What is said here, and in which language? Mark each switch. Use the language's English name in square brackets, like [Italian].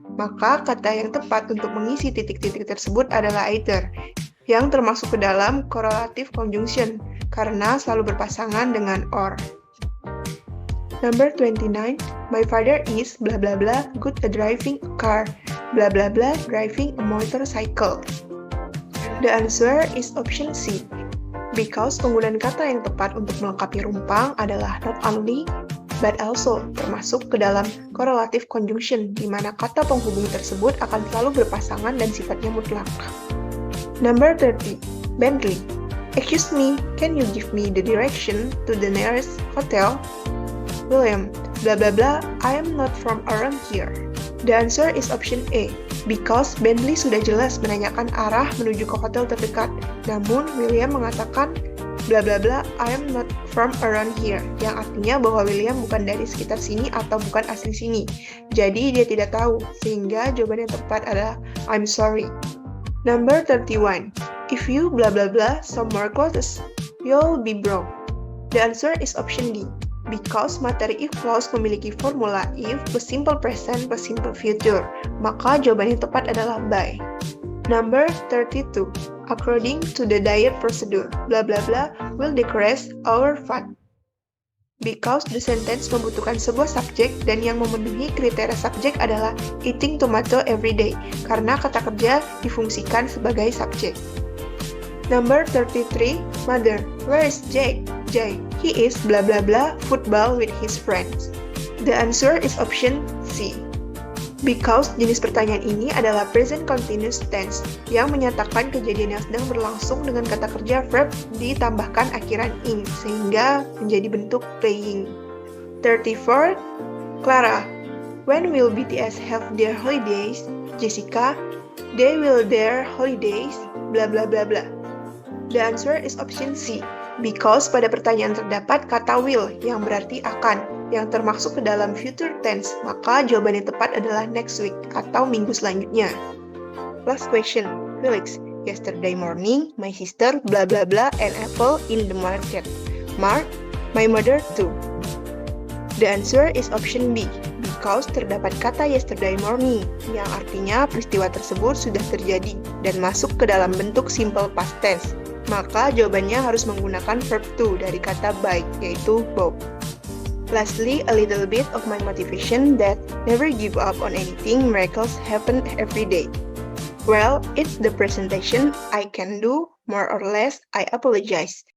[Indonesian] Maka kata yang tepat untuk mengisi titik-titik tersebut adalah either, yang termasuk ke dalam correlative conjunction, karena selalu berpasangan dengan or. [English] Number 29, my father is blah blah blah good at driving a car, blah blah blah driving a motorcycle. The answer is option C, because [Indonesian] penggunaan kata yang tepat untuk melengkapi rumpang adalah not only but also termasuk ke dalam correlative conjunction, di mana kata penghubung tersebut akan selalu berpasangan dan sifatnya mutlak. [English] Number 30, Bentley. Excuse me, can you give me the direction to the nearest hotel? William, blah blah blah, I am not from around here. The answer is option A, because [Indonesian] Bentley sudah jelas menanyakan arah menuju ke hotel terdekat. Namun, William mengatakan, [English] blah blah blah, I am not from around here, [Indonesian] yang artinya bahwa William bukan dari sekitar sini atau bukan asli sini. Jadi dia tidak tahu, sehingga jawaban yang tepat adalah [English] I'm sorry. Number 31, if you blah blah blah some more clothes, you'll be broke. The answer is option D, because materi if clause [Indonesian] memiliki formula [English] if plus simple present plus simple future. [Indonesian] Maka jawaban yang tepat adalah by. [English] Number 32. According to the diet procedure, blah blah blah will decrease our fat. Because the sentence [Indonesian] membutuhkan sebuah subjek dan yang memenuhi kriteria subjek adalah [English] eating tomato every day, [Indonesian] karena kata kerja difungsikan sebagai subjek. [English] Number 33. Mother, where is Jake? Jake, he is blah blah blah football with his friends. The answer is option C, because [Indonesian] jenis pertanyaan ini adalah present continuous tense yang menyatakan kejadian yang sedang berlangsung dengan kata kerja verb ditambahkan akhiran ing sehingga menjadi bentuk playing. 34. [English] Clara, when will BTS have their holidays? Jessica, they will their holidays blah blah blah blah. The answer is option C, because [Indonesian] pada pertanyaan terdapat kata will yang berarti akan, yang termasuk ke dalam future tense, maka jawaban yang tepat adalah next week atau minggu selanjutnya. [English] Last question, Felix. Yesterday morning, my sister blah blah blah an apple in the market. Mark, my mother too. The answer is option B, because [Indonesian] terdapat kata [English] yesterday morning, [Indonesian] yang artinya peristiwa tersebut sudah terjadi dan masuk ke dalam bentuk [English] simple past tense. [Indonesian] Maka jawabannya harus menggunakan verb to dari kata by, yaitu both. [English] Lastly, a little bit of my motivation that never give up on anything, miracles happen every day. Well, it's the presentation I can do, more or less, I apologize.